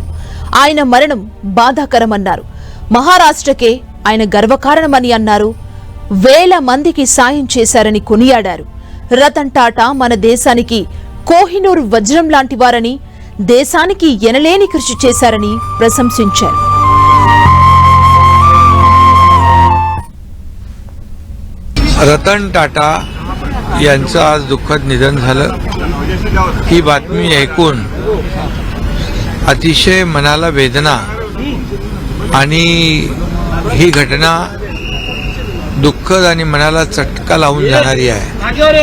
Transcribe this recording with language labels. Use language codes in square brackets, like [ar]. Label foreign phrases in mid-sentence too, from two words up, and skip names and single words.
[te] ఆయన మరణం బాధాకరమన్నారు. మహారాష్ట్రకే ఆయన గర్వకారణమని అన్నారు. వేల మందికి సాయం చేశారని కొనియాడారు. రతన్ టాటా మన దేశానికి కోహినూర్ వజ్రం లాంటి వారని, దేశానికి ఎనలేని కృషి చేశారని ప్రశంసించారు. [mr] रतन टाटा यांचं आज दुःखद निधन झालं. ही बातमी ऐकून अतिशय मनाला वेदना आणि ही घटना दुःखद आणि मनाला चटका लावून जाणारी आहे.